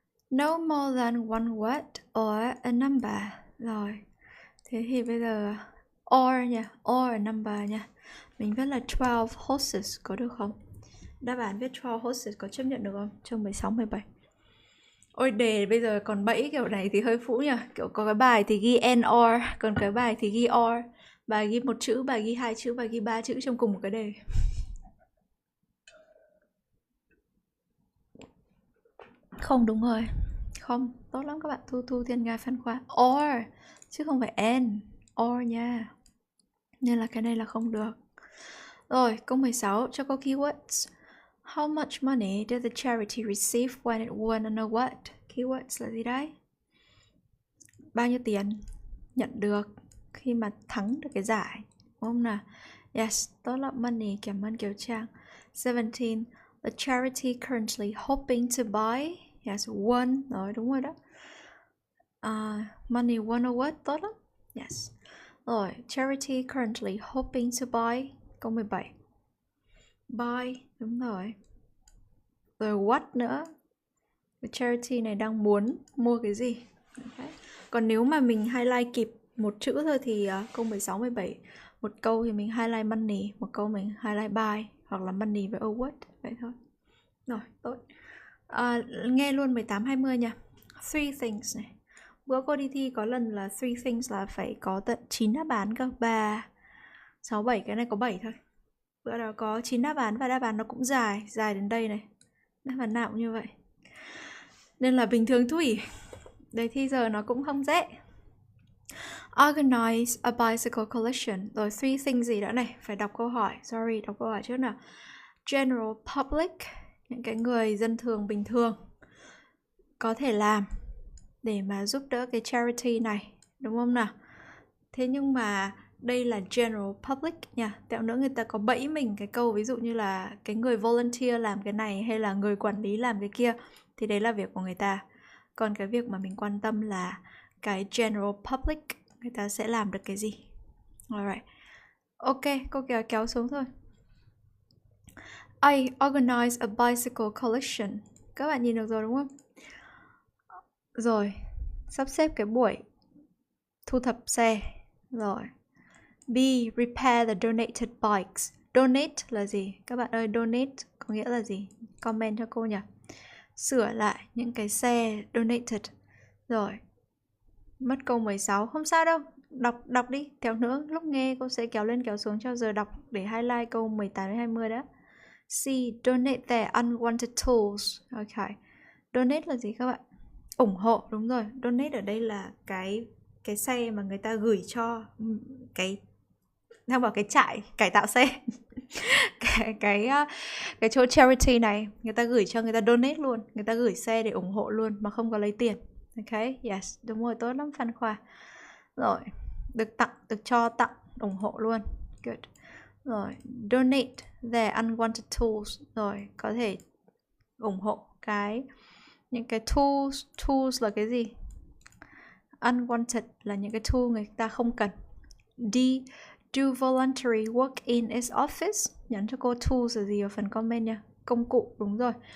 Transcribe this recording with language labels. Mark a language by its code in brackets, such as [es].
[en] No more than one word or a number. [vi] Rồi. Thế thì bây giờ or nha, [en] or a number [vi] nha. Mình viết là 12 horses có được không? Đáp án viết 12 horses có chấp nhận được không? Chương 16, 17. Ôi đề bây giờ còn bẫy kiểu này thì hơi phũ nhỉ. Kiểu có cái bài thì ghi and or, còn cái bài thì ghi or. Bài ghi một chữ, bài ghi 2 chữ, bài ghi 3 chữ trong cùng một cái đề. Không, đúng rồi. Không, tốt lắm các bạn. Thu Thiên Nga Phan Khoa. Or, chứ không phải and. Or nha. Nên là cái này là không được. Rồi, câu 16 cho câu keywords. [en] How much money did the charity receive when it won an award? [vi] Keywords là gì đấy? Bao nhiêu tiền nhận được khi mà thắng được cái giải, đúng không nào? Yes, tốt lắm Money, cảm ơn Kiều Trang. 17. [en] The charity currently hoping to buy. [vi] Yes, won. Rồi, đúng rồi đó. [en] Money won award, [vi] tốt lắm. Yes. Rồi, [en] charity currently hoping to buy. [vi] Câu 17. Buy, đúng rồi. Rồi what nữa? The charity này đang muốn mua cái gì? Okay. Còn nếu mà mình highlight kịp một chữ thôi thì câu 16, 17. Một câu thì mình highlight money, một câu mình highlight buy, hoặc là money với award, vậy thôi. Rồi, tốt. Nghe luôn 18, 20 nha. 3 things này. Bữa cô đi thi có lần là 3 things là phải có tận 9 đáp án cơ. 3, 6, 7, cái này có 7 thôi. Bữa đó có 9 đáp án và đáp án nó cũng dài đến đây này. Đáp án nào cũng như vậy. Nên là bình thường Thủy. Đề thi giờ nó cũng không dễ. [en] Organize a bicycle collection. [vi] Rồi 3 things gì nữa này? Phải đọc câu hỏi. Sorry, đọc câu hỏi trước nào. General public, những cái người dân thường bình thường có thể làm để mà giúp đỡ cái charity này, đúng không nào? Thế nhưng mà đây là general public nha. Tẹo nữa người ta có bẫy mình cái câu ví dụ như là cái người volunteer làm cái này hay là người quản lý làm cái kia, thì đấy là việc của người ta. Còn cái việc mà mình quan tâm là cái general public, người ta sẽ làm được cái gì. Alright. Ok, cô kéo xuống thôi. [en] I organize a bicycle collection. [vi] Các bạn nhìn được rồi đúng không? Rồi, sắp xếp cái buổi thu thập xe. Rồi. B. [en] Repair the donated bikes. [vi] Donate là gì? Các bạn ơi, donate có nghĩa là gì? Comment cho cô nhỉ. Sửa lại những cái xe donated. Rồi. Mất câu 16, không sao đâu. Đọc đi, theo nữa. Lúc nghe cô sẽ kéo lên kéo xuống cho giờ đọc để highlight câu 18 đến 20 đó. C. [en] Donate their unwanted tools. [vi] Ok. Donate là gì các bạn? Ủng hộ, đúng rồi. Donate ở đây là cái xe mà người ta gửi cho cái theo vào cái trại cải tạo xe. cái chỗ charity này người ta gửi cho, người ta donate luôn, người ta gửi xe để ủng hộ luôn mà không có lấy tiền. Ok, yes, đúng rồi, tốt lắm Phan Khoa. Rồi, được tặng, được cho tặng, ủng hộ luôn. [en] Good. [vi] Rồi, [en] donate their unwanted tools. [vi] Rồi, có thể ủng hộ những cái tools là cái gì? Unwanted là những cái tool người ta không cần. D. [en] Do voluntary work in its office. [vi] Nhắn cho cô tools là gì ở phần comment nha. công cụ, đúng rồi.